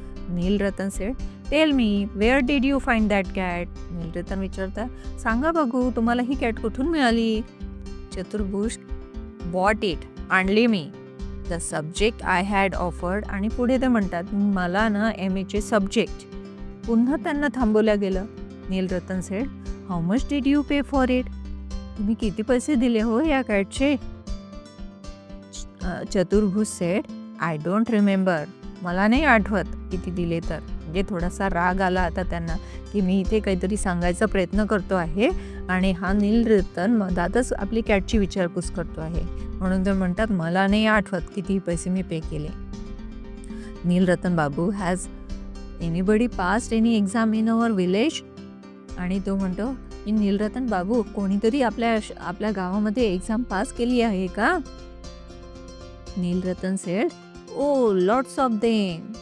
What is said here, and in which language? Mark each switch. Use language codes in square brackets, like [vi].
[en] Nilratan said, tell me where did you find that cat? [mr] Nilratan विचारता, सांगा बघू तुम्हाला ही कॅट कुठून मिळाली? [en] Chaturbhuj, bought it, [mr] आणली मी. [en] The subject I had offered. [mr] आणि पुढे ते म्हणतात, मला ना MAचे सब्जेक्ट. पुन्हा त्यांना थांबवलं गेलं. [en] Nilratan said, how much did you pay for it? [mr] तुम्ही किती पैसे दिले हो या कॅटचे? [en] Chaturbhuj said, I don't remember. [mr] मला नाही आठवत किती दिले तर. म्हणजे थोडासा राग आला आता त्यांना की मी इथे काहीतरी सांगायचा प्रयत्न करतो आहे आणि हा नीलरतन मधातच आपली कॅटची विचारपूस करतो आहे, म्हणून ते म्हणतात मला नाही आठवत किती पैसे मी पे केले. [en] Nilratan babu, has anybody passed any exam in our village? [mr] आणि तो म्हणतो, नीलरतन बाबू, कोणीतरी आपल्या गावामध्ये एक्झाम पास केली आहे का? [en] Nilratan said, oh lots of them.